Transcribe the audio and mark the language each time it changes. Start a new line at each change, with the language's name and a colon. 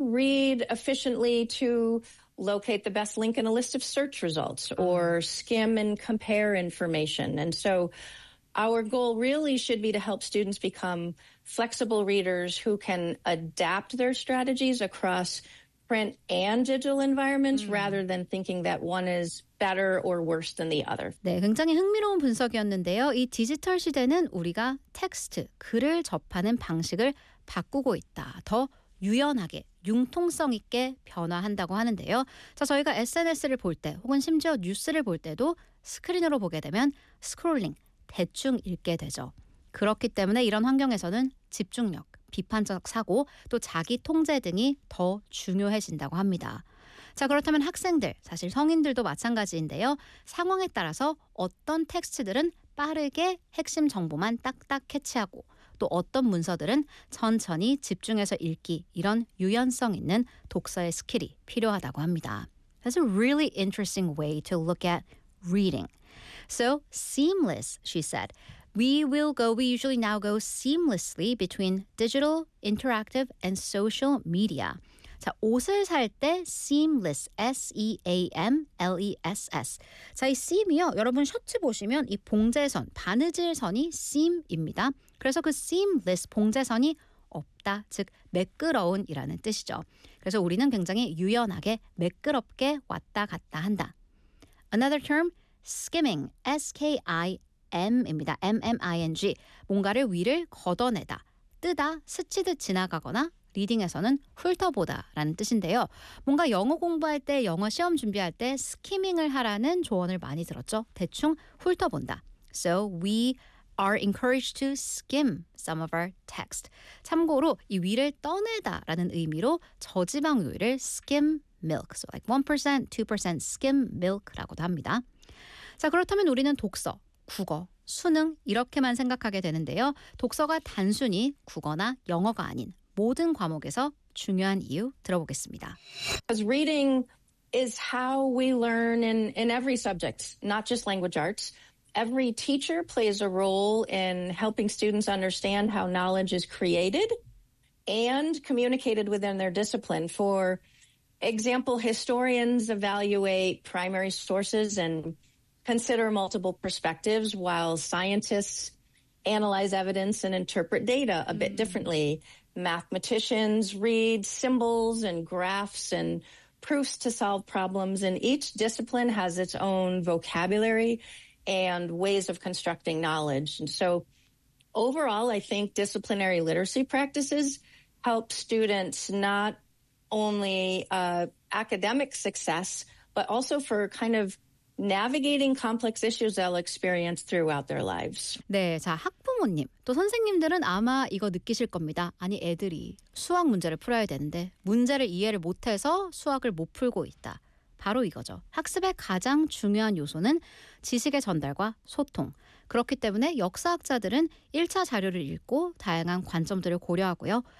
English: read efficiently to locate the best link in a list of search results or skim and compare information. And so our goal really should be to help students become flexible readers who can adapt their strategies across print and digital environments rather than thinking that one is better or worse than the other.
Korean: 네, 굉장히 흥미로운 분석이었는데요. 이 디지털 시대는 우리가 텍스트, 글을 접하는 방식을 바꾸고 있다. 더 유연하게, 융통성 있게 변화한다고 하는데요. 자, 저희가 SNS를 볼 때 혹은 심지어 뉴스를 볼 때도 스크린으로 보게 되면 스크롤링, 대충 읽게 되죠. 그렇기 때문에 이런 환경에서는 집중력, 비판적 사고, 또 자기 통제 등이 더 중요해진다고 합니다. 자, 그렇다면 학생들, 사실 성인들도 마찬가지인데요. 상황에 따라서 어떤 텍스트들은 빠르게 핵심 정보만 딱딱 캐치하고 또 어떤 문서들은 천천히 집중해서 읽기, 이런 유연성 있는 독서의 스킬이 필요하다고 합니다.
English: That's a really interesting way to look at reading. So seamless, she said. We usually now go seamlessly between digital, interactive, and social media.
Korean: 자, 옷을 살 때 seamless, S-E-A-M-L-E-S-S. 자, 이 seam이요. 여러분 셔츠 보시면 이 봉제선, 바느질선이 seam입니다. 그래서 그 seamless, 봉제선이 없다, 즉 매끄러운이라는 뜻이죠. 그래서 우리는 굉장히 유연하게, 매끄럽게 왔다 갔다 한다.
English: Another term, skimming, S-K-I-M입니다.
Korean: M-M-I-N-G, 뭔가를 위를 걷어내다, 뜨다, 스치듯 지나가거나 리딩에서는 훑어보다라는 뜻인데요. 뭔가 영어 공부할 때, 영어 시험 준비할 때 스키밍을 하라는 조언을 많이 들었죠. 대충 훑어본다.
English: So we are encouraged to skim some of our text.
Korean: 참고로 이 위를 떠내다라는 의미로 저지방 우유를 skim milk.
English: So like 1%, 2% skim milk
Korean: 라고도 합니다. 자, 그렇다면 우리는 독서, 국어, 수능 이렇게만 생각하게 되는데요. 독서가 단순히 국어나 영어가 아닌 모든 과목에서 중요한 이유 들어보겠습니다.
English: Because reading is how we learn in every subject, not just language arts. Every teacher plays a role in helping students understand how knowledge is created and communicated within their discipline. For example, historians evaluate primary sources and consider multiple perspectives, while scientists analyze evidence and interpret data a bit differently. Mathematicians read symbols and graphs and proofs to solve problems, and each discipline has its own vocabulary and ways of constructing knowledge. And so overall, I think disciplinary literacy practices help students not only academic success, but also for kind of navigating complex issues they'll experience throughout their lives.
Korean: 네, 자, 학부모님, 또 선생님들은 아마 이거 느끼실 겁니다. 아니, 애들이 수학 문제를 풀어야 되는데 문제를 이해를 못해서 수학을 못 풀고 있다. 바로 이거죠. 학습의 가장 중요한 요소는 지식의 전달과 소통. 그렇기 때문에 역사학자들은 1차 자료를 읽고 다양한 관점들을 고려하고요.